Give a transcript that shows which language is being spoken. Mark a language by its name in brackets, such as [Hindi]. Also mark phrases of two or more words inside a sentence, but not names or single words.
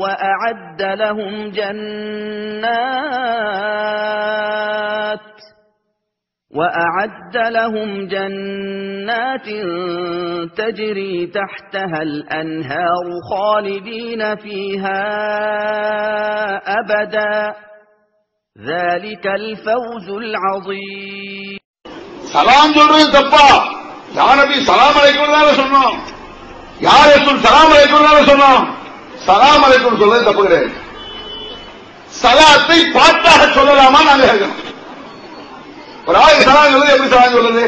[Arabic] وأعد لهم جنات تجري تحتها الأنهار خالدين فيها أبدا ذلك الفوز العظيم. [Tamil] சலாம் சொல்றது தப்பா? [Arabic] يا نبي سلام عليكم [Tamil] தான சொன்னோம், [Arabic] يا رسول سلام عليكم [Tamil] தான சொன்னோம். [Arabic] سلام عليكم [Tamil] சொல்றது தப்பு கிடையாது. சலாத்தை பாட்டாக சொல்லலாமா? நாங்க கேட்கிறோம். ஒரு ஆளுக்கு சலாம் சொல்றது எப்படி சலாம் சொல்றது?